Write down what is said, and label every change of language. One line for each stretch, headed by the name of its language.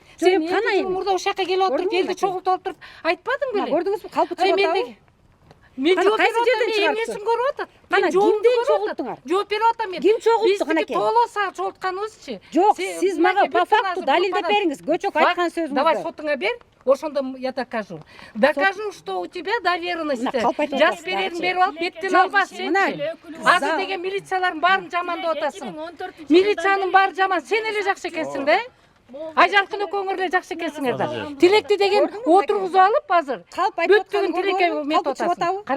Kyrgyz: Сен канайын мурда ошол жака келип отуруп, элди чогултуп алып туруп айтпадың беле? Көрдүңүзбү? Калпы чыгып атабы? Мен жооп берип атам, эмнесин көрүп атат? Кана кимден чогулттуңар? Жооп берип атам мен. Ким чогултту канакей? Биздики толоса чогултканыбызчы. Жок, сиз мага по факту далилдеп бериңиз. Көчөк айткан сөзүңүздү.
Russian: Давай
Kyrgyz: фотоңа бер. Ошондо
Russian: я докажу. Докажу, что у тебя доверенность.
Kyrgyz: Жаз берерин берип алып, беттен албас сен. Азыр деген милициялардын баарын жамандап атасың. Милициянын баары жаман, сен эле жакшы экенсиң да? Айжаркын экөөңөр эле жакшы экенсиңер да. Тилекти деген отургузуп алып азыр бүттүгүн Тилекке метип атасың.